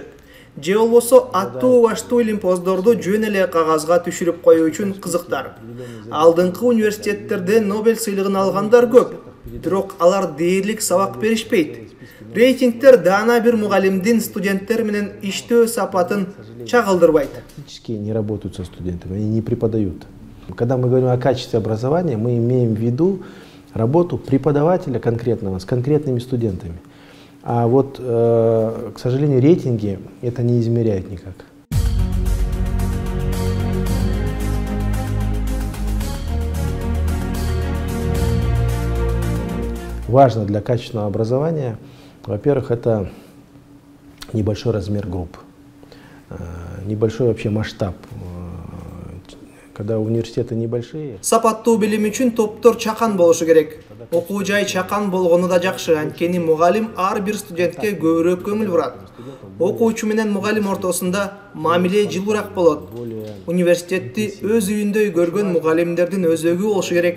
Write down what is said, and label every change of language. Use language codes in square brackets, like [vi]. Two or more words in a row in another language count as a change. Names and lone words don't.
[ky] Же болбосо аттуу баштуу олимпоздорду жөн эле кагазга түшүрүп коюу үчүн кызыктар. Алдыңкы университеттерде Нобель сыйлыгын алгандар көп, бирок алар дээрлик сабак беришпейт. Рейтингтер даана бир мугалимдин студенттер менен иштөө сапатын чагылдырбайт. [ru] Практически не работают со студентами, они не преподают. Когда мы говорим о качестве образования, мы имеем в виду работу преподавателя конкретного с конкретными студентами. А вот, к сожалению, рейтинги это не измеряют никак. Важно для качественного образования, во-первых, это небольшой размер групп, небольшой вообще масштаб. Когда университеты небольшие. [ky] Сапаттуу билим үчүн топтор чакан болушу керек. Окуу жай чакан болгону да жакшы, анткени мугалим ар бир студентке көбүрөөк көңүл бурат. Окуучу менен мугалим ортосунда мамиле жылуураак болот. Университетти өз үйүндөй көргөн мугалимдердин өзөгү болушу керек.